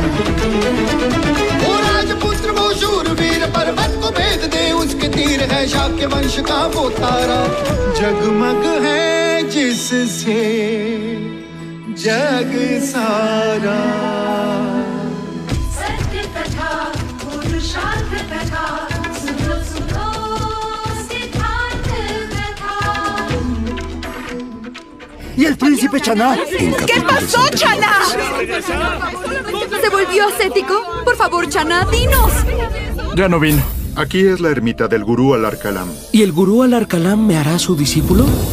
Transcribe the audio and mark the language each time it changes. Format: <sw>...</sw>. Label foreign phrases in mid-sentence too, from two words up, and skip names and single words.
<hi>वो राजपुत्र वो शूरवीर, पर्वत को भेद दे उसके तीर, है शाक्य वंश का वो तारा, जगमग है जिससे जग सारा। सत्य कथा, पुरुषार्थ कथा, सुनो सुनो सिद्धार्थ कथा।</hi> <es>¿Y el príncipe Chaná? ¿Qué pasó, Chaná? ¿Se volvió ascético? Por favor, Chaná, dinos. Ya no vino. Aquí es la ermita del gurú Alar-Kalam. ¿Y el gurú Alar-Kalam me hará su discípulo?</es>